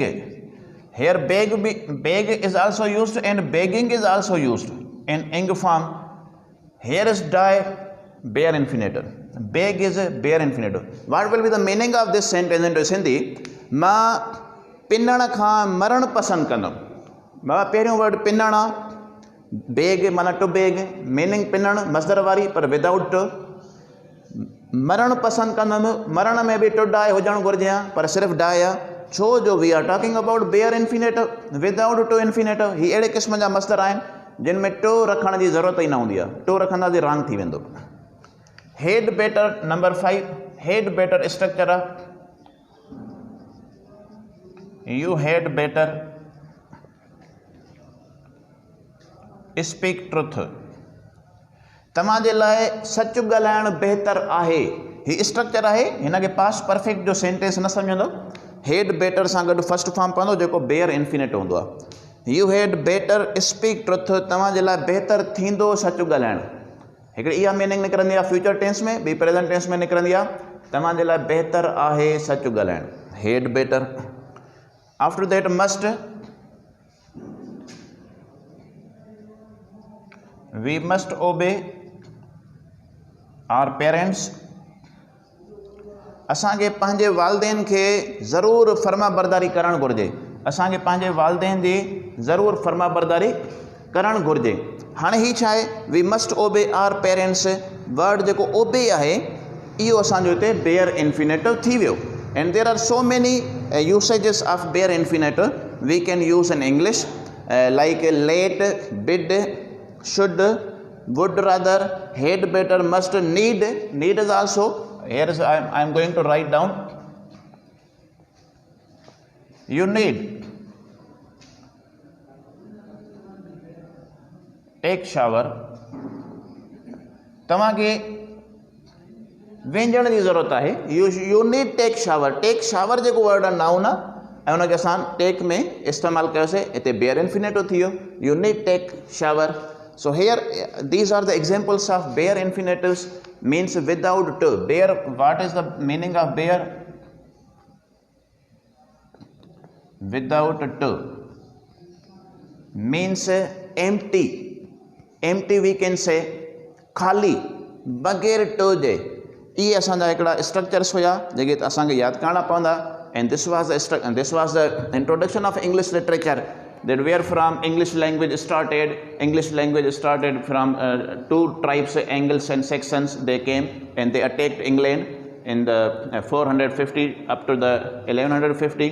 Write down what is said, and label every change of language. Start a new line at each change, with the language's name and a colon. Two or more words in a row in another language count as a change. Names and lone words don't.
English: Here beg is also used and begging is also used in ing form. Here is die bare infinitive, beg is a bare infinitive. What will be the meaning of this sentence into Sindhi?
Sindhi: मां पिनण खां मरण पसंद कंदुमि. मां पहिरियों वर्ड पिनण आहे, बेग माना
English: to beg,
Sindhi: मीनिंग पिनण मसदर वारी पर
English: without to.
Sindhi: मरण पसंद कंदुमि, मरण में भी
English: to die
Sindhi: हुजणु घुरिजे हा पर सिर्फ़ु डाई आहे. छो जो
English: we are talking about bare infinitive without to infinitive.
Sindhi: ही अहिड़े क़िस्म जा मसदर आहिनि जिन में टू रखण जी ज़रूरत ई न हूंदी आहे. टू रखंदासीं रांग थी वेंदो.
English: had better.
Sindhi: नंबर 5,
English: had better structure
Sindhi: आहे.
English: you had better speak truth.
Sindhi: तव्हां जे लाइ सच ॻाल्हाइणु बहितर आहे. ही स्ट्रक्चर आहे. हिन खे
English: past perfect
Sindhi: जो सेंटेंस न सम्झंदो.
English: had better
Sindhi: सां गॾु
English: first form
Sindhi: पवंदो जेको
English: bare infinitive
Sindhi: हूंदो आहे.
English: you had better speak truth.
Sindhi: तव्हां जे लाइ बहितर थींदो सच ॻाल्हाइणु. हिकिड़ी इहा मीनिंग निकिरंदी आहे
English: future tense
Sindhi: में, ॿी
English: present tense
Sindhi: में निकिरंदी आहे. तव्हां जे लाइ बहितर आहे सच ॻाल्हाइणु.
English: had better. after that must. we must obey our parents.
Sindhi: असांखे पंहिंजे वालदेन खे ज़रूरु फर्मा बरदारी करणु घुरिजे. असांखे पंहिंजे वालदेन जी ज़रूरु फर्मा बरदारी करणु घुरिजे. हाणे ही छा आहे?
English: we must obey our parents.
Sindhi: वर्ड जेको ओबे आहे इहो असांजो हिते
English: bare infinitive
Sindhi: थी वियो.
English: and there are so many usages of bare infinitive we can use in English, like let, bid, शुड, would rather, had better, must, need. Need is also here. Is I am going to write down. You need. Take shower.
Sindhi: तव्हांखे वेंझण जी ज़रूरत आहे.
English: you need take shower. take shower
Sindhi: जेको वर्ड आहे नाउन आहे ऐं हुनखे असां टेक में इस्तेमालु कयोसीं. हिते
English: bare infinitive
Sindhi: थी वियो.
English: you need take shower. So here these are the examples of bare infinitives, means without to. Bare, what is the meaning of bare? Without to means empty. Empty we can say
Sindhi: खाली बगैर
English: to जे.
Sindhi: ये असांजा हिकिड़ा स्ट्रक्चर्स हुया जेके असांखे यादि करणा पवंदा.
English: And this was the introduction of English literature. That where from English language started. English language started from two tribes, Angles and Saxons. They came and they attacked England in the 450 up to the 1150.